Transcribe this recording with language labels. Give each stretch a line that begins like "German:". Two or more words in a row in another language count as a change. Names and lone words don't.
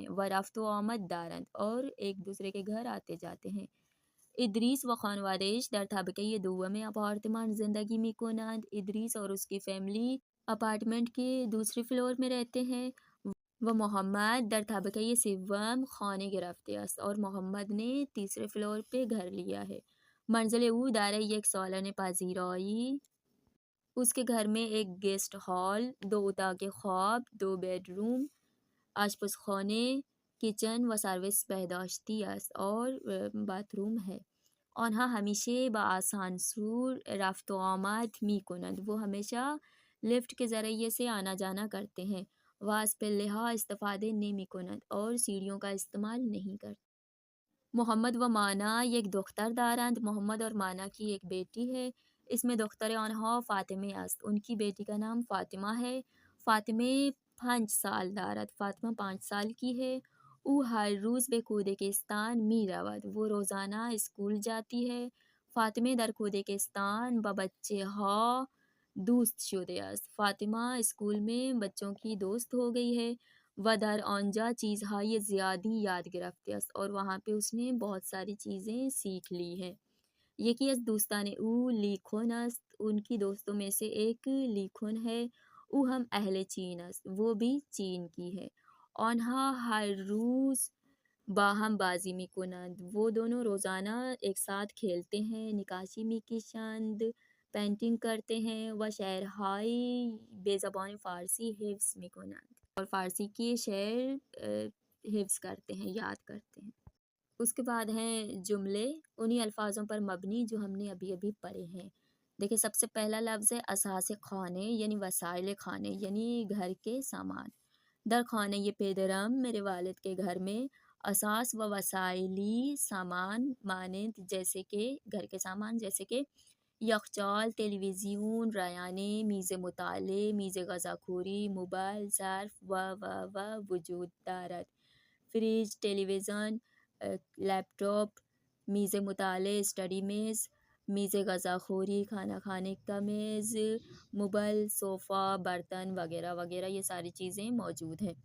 Persian: و رفت و آمد دارند.
Urdu: اور ایک دوسرے کے گھر آتے جاتے ہیں.
Persian: ادریس و خانوادهش در طبقه دوم اپارتمان زندگی می کنند.
Urdu: ادریس اور اس کی فیملی اپارٹمنٹ کے دوسرے فلور میں رہتے ہیں.
Persian: و محمد در طبقه سوم خانه گرفته است.
Urdu: اور محمد نے تیسرے فلور پہ گھر لیا ہے.
Persian: منزل او دارای یک سالن پذیرایی.
Urdu: اس کے گھر میں ایک
English: guest hall,
Urdu: 2
Persian: اتاق خواب،
Urdu: 2
English: bed room,
Urdu: آشپزخانے، کچن و
Persian: سروس بہداشتی است
Urdu: اور
English: bath room
Urdu: ہے.
Persian: آنها ہمیشه با آسانسور رفت و آمد می کنند.
Urdu: وہ ہمیشہ لفٹ کے ذریعے سے آنا جانا کرتے ہیں.
Persian: و از پله‌ها استفاده نمی کنند.
Urdu: اور سیڑھیوں کا استعمال نہیں کرتے.
Persian: محمد و مانا یک دختر دارند.
Urdu: محمد اور مانا کی ایک بیٹی ہے.
Persian: اس میں دختر آنها فاطمه است.
Urdu: ان کی بیٹی کا نام فاطمہ ہے.
Persian: فاطمه 5 سال دارد.
Urdu: فاطمہ 5 سال کی ہے.
Persian: او ہر روز به کودکستان می رود.
Urdu: وہ روزانہ اسکول جاتی ہے.
Persian: فاطمه در کودکستان با بچه ها دوست شده است.
Urdu: فاطمہ اسکول میں بچوں کی دوست ہو گئی ہے.
Persian: و در آنجا چیزهای زیادی یاد گرفته است.
Urdu: اور وہاں پہ اس نے بہت ساری چیزیں سیکھ لی ہیں.
Persian: یکی از دوستان او لیکھن است.
Urdu: ان کی دوستوں میں سے ایک لیکھن ہے.
Persian: او ہم اہل چین است.
Urdu: وہ بھی چین کی ہے.
Persian: آنها ہر روز با هم بازی می کنند.
Urdu: وہ دونوں روزانہ ایک ساتھ کھیلتے ہیں.
Persian: نقاشی می کشند
Urdu: پینٹنگ کرتے ہیں.
Persian: و شعرهای به زبان فارسی حفظ می کنند.
Urdu: اور فارسی کے شعر حفظ کرتے ہیں، یاد کرتے ہیں. اس کے بعد ہیں جملے انہی الفاظوں پر مبنی جو ہم نے ابھی ابھی پڑھے ہیں. دیکھیں سب سے پہلا لفظ ہے
Persian: اساس خانے
Urdu: یعنی وسائل خانے یعنی گھر کے سامان. در خانه پدرم میرے والد کے گھر میں اساس و وسائلی سامان مانند جیسے کہ گھر کے سامان جیسے کہ یخچال، تلویزیون، رایانه، میز مطالعه، میز غذاخوری، موبایل، ظرف و وجود دارد. فریج، تلویزیون، لیپ ٹاپ،
Persian: میز مطالعه
Urdu: اسٹڈی میز،
Persian: میز غذاخوری
Urdu: کھانا کھانے کا میز، موبائل، صوفہ، برتن وغیرہ وغیرہ یہ ساری چیزیں موجود ہیں.